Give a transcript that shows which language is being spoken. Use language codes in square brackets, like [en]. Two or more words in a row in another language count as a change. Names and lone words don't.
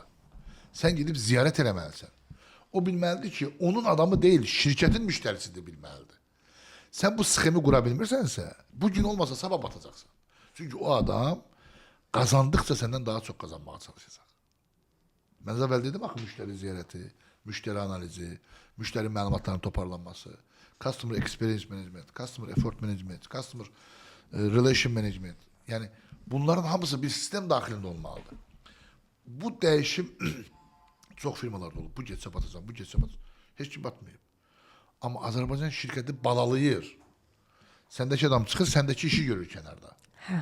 [az] Sən gedib ziyarət eləməlisən. O bilməlidir ki, onun adamı deyil, şirkətin müştərisidir bilməlidir. Sən bu sxemi qura bilmirsənsə, bu gün olmasa sabah batacaqsan. Çünki o adam qazandıqca səndən daha çox qazanmağa çalışacaq. Mən əvvəl dedim axı müştəri ziyarəti, müştəri analizi, müştəri məlumatlarının toparlanması, [en] customer experience management, customer effort management, customer relation management. [az] Yəni bunların hamısı bir sistem daxilində olmalıdır. Bu dəyişim çox firmalarda olub. Bu getsə batacaq, bu getsə batacaq. Heç kim batmayıb. Amma Azərbaycan şirkəti balalayır. Səndəki adam çıxır, səndəki işi görür kənarda. Hə.